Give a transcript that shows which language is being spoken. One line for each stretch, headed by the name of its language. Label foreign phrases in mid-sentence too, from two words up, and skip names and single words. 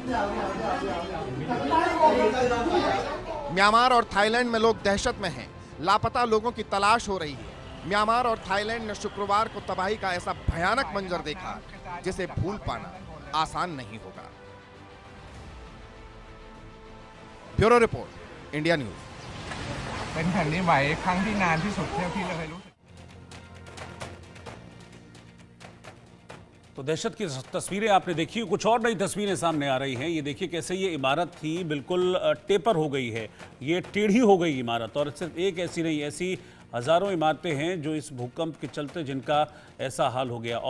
Hindi: म्यांमार और थाईलैंड में लोग दहशत में हैं, लापता लोगों की तलाश हो रही है। म्यांमार और थाईलैंड ने शुक्रवार को तबाही का ऐसा भयानक मंजर देखा जिसे भूल पाना आसान नहीं होगा।
English: bureau report,
Hindi: इंडिया न्यूज।
Thai: เป็นแผ่นดินไหวครั้งที่นานที่สุดเท่าที่เราเคยรู้สึก
Hindi: तो दहशत की तस्वीरें आपने देखी, कुछ और नई तस्वीरें सामने आ रही हैं। ये देखिए कैसे ये इमारत थी बिल्कुल टेपर हो गई है, ये टेढ़ी हो गई इमारत। और सिर्फ एक ऐसी नहीं, ऐसी हज़ारों इमारतें हैं जो इस भूकंप के चलते जिनका ऐसा हाल हो गया।